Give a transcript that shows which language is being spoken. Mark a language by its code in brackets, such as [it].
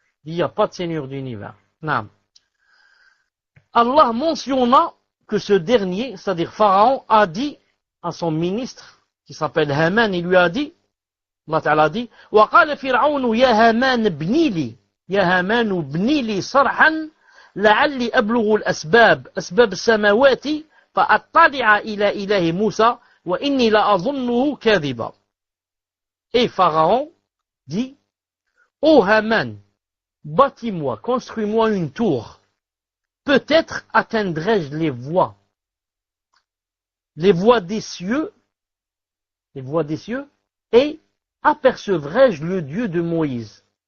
[fr] Il n'y a pas de Seigneur de l'univers. Non. Allah mentionna que ce dernier, c'est-à-dire Pharaon, a dit à son ministre, qui s'appelle Haman, il lui a dit, Allah Ta'ala dit, [ar] وَقَالَ فِرْعَوْنُ يَا هَامَانُ ابْنِ لِي صَرْحًا لعلي أبلغ الأسباب أسباب السماوات فأطلع إلى إله موسى وإني لأظنه كاذبا. [fr] Et Pharaon dit, ô Haman, bâtis-moi, construis-moi une tour. Peut-être atteindrai-je les voies des cieux, et apercevrai-je le Dieu de Moïse.